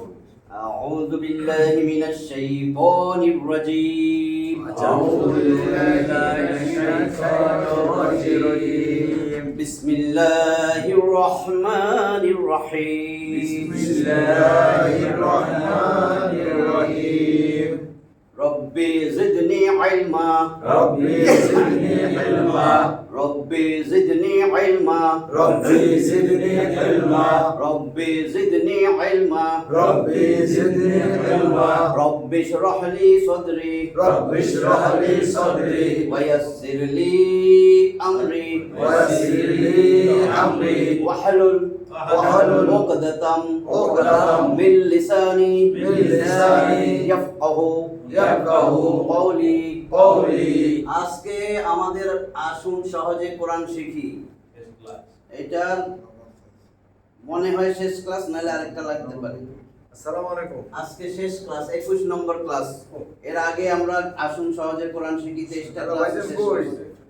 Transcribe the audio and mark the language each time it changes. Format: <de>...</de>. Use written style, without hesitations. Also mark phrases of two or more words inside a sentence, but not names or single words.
<ar>أعوذ بالله من الشيطان الرجيم. أعوذ بالله من الشيطان الرجيم. بسم الله الرحمن الرحيم. بسم الله الرحمن الرحيم. رب زدني علما. رب زدني علما. رب زدني علما. رب زدني علما. رب زدني علما. رب زدني علما. رب اشرح لي صدري. رب اشرح لي صدري. ويسر لي أمري. ويسر لي أمري. Wahlul Wahlul uqdatam uqdatam من لساني yafqahu</ar> <bn>qawli। আজকে আমাদের আসুন সহজে কোরআন শিখি। এটা মনে হয় শেষ ক্লাস, নাহলে আরেকটা লাগতে পারে। আসসালামু আলাইকুম। আজকে শেষ ক্লাস, 21 নম্বর ক্লাস। এর আগে আমরা আসুন সহজে কোরআন শিখি 23টা ক্লাস শেষ করেছি।</bn>